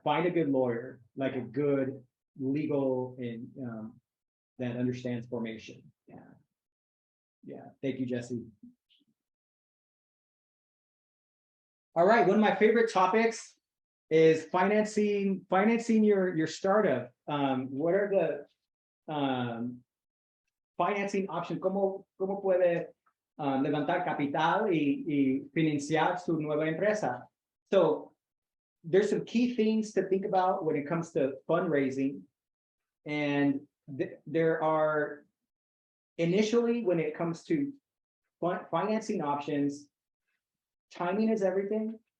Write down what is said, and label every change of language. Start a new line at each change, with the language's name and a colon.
English: Find a good lawyer, like a good legal and that understands formation. Yeah. Thank you, Jesse. All right, one of my favorite topics is financing your startup. What are the financing options?
Spanish: ¿Cómo puede levantar capital y financiar su nueva empresa.
English: So there's some key things to think about when it comes to fundraising. And there are, initially, when it comes to financing options, timing is everything.